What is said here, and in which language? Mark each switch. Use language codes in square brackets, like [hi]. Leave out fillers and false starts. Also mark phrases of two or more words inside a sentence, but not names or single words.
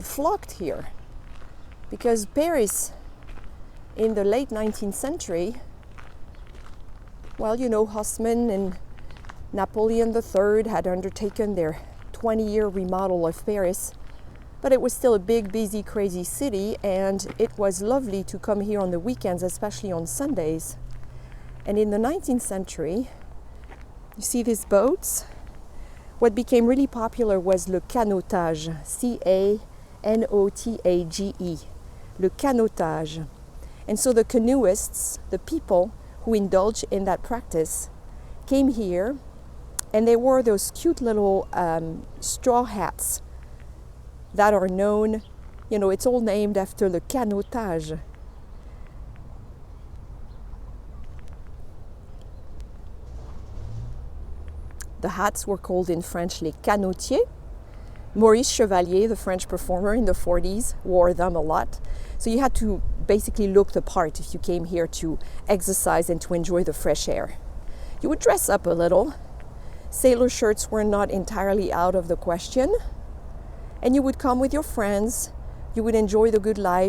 [en] flocked here because Paris in the late 19th century, well, you know, Haussmann and Napoleon III had undertaken their 20-year remodel of Paris, but it was still a big, busy, crazy city, and it was lovely to come here on the weekends, especially on Sundays. And in the 19th century, you see these boats? What became really popular was [fr] le canotage, [en] C-A-N-O-T-A-G-E, [fr] le canotage. [en] And so the canoeists, the people who indulge in that practice, came here and they wore those cute little straw hats that are known, you know, it's all named after [fr] le canotage. [en] The hats were called in French [fr] les canotiers. [en] Maurice Chevalier, the French performer in the 40s, wore them a lot. So you had to basically look the part if you came here to exercise and to enjoy the fresh air. You would dress up a little. Sailor shirts were not entirely out of the question. And you would come with your friends. You would enjoy the good life.